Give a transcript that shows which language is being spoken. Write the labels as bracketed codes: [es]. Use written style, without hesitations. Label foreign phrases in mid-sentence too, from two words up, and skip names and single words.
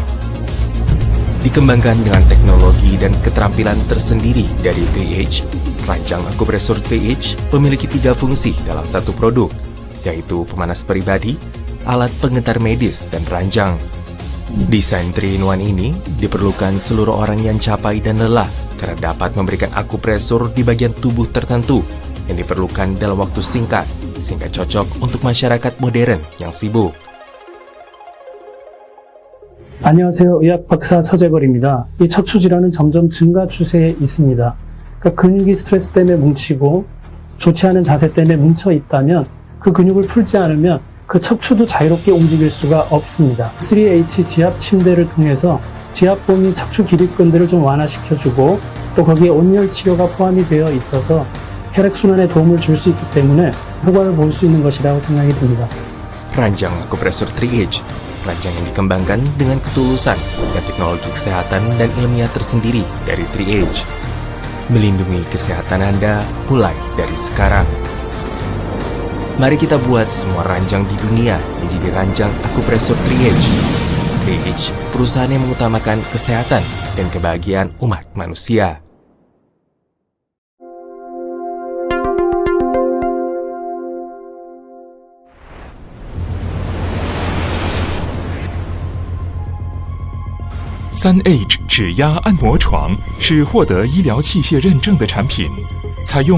[id] Dikembangkan dengan teknologi dan keterampilan tersendiri dari 3H, ranjang akupresur 3H memiliki 3 fungsi dalam satu produk, yaitu pemanas pribadi, alat pengentar medis, dan ranjang. Desain 3-in-1 ini diperlukan seluruh orang yang capai dan lelah karena dapat memberikan akupresur di bagian tubuh tertentu yang diperlukan dalam waktu singkat, sehingga cocok untuk masyarakat modern yang sibuk. [ko] 안녕하세요. 의학 박사 서재걸입니다. 이 척추 질환은 점점 증가 추세에 있습니다. 그러니까 근육이 스트레스 때문에 뭉치고 좋지 않은 자세 때문에 뭉쳐 있다면 그 근육을 풀지 않으면 그 척추도 자유롭게 움직일 수가 없습니다. 3H 지압 침대를 통해서 지압봉 및 척추 기립근들을 좀 완화시켜주고 또 거기에 온열 치료가 포함이 되어 있어서 혈액순환에 도움을 줄 수 있기 때문에 효과를 볼 수 있는 것이라고 생각이 듭니다. [id] Ranjang akupresur 3H, ranjang yang dikembangkan dengan ketulusan dan teknologi kesehatan dan ilmiah tersendiri dari 3H. Melindungi kesehatan Anda mulai dari sekarang. Mari kita buat semua ranjang di dunia menjadi ranjang akupresur 3H. 3H, perusahaan yang mengutamakan kesehatan dan kebahagiaan umat manusia. [zh] 3H 指压按摩床是获得医疗器械认证的产品，采用